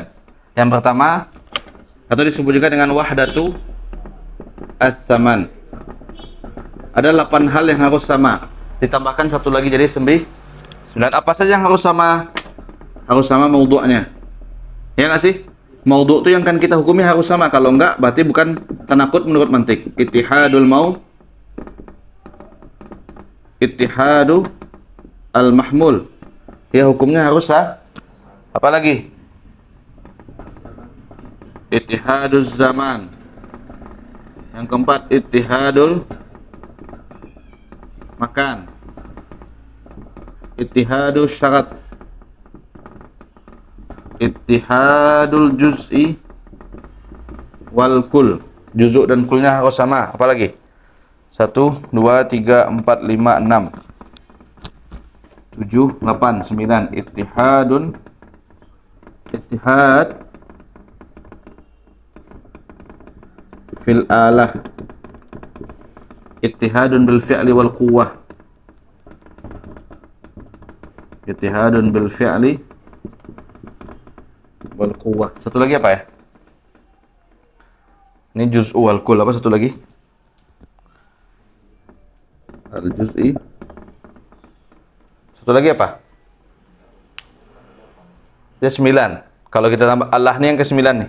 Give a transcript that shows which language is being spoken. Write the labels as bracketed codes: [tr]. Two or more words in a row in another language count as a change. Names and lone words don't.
[id] Yang pertama atau disebut juga dengan [ar] وحدة الزمان. [id] Ada 8 hal yang harus sama. Ditambahkan satu lagi jadi 9. Apa saja yang harus sama? Harus sama maudhu'nya. Ya nggak sih? Maudhu' itu yang kan kita hukumi harus sama. Kalau enggak berarti bukan tanakut menurut mantik. [ar] اتحاد المحمول. [id] Ya hukumnya harus sah. Apa lagi? [ar] اتحاد الزمان. [id] Yang keempat [ar] اتحاد المكان. اتحاد الشرط. اتحاد الجزء والكل. [id] Juzuk dan kulnya harus sama. Apa lagi? 1, 2, 3, 4, 5, 6 7, 8, 9. [ar] اتحاد في الآلة. اتحاد بالفعل والقوة. اتحاد بالفعل والقوة. [id] Satu lagi apa ya? Ini [ar] جزء والكل. [id] Apa satu lagi? [ar] الجزئي. [id] Satu lagi apa? Ya 9. Kalau kita tambah Allah ini yang ke-9 nih.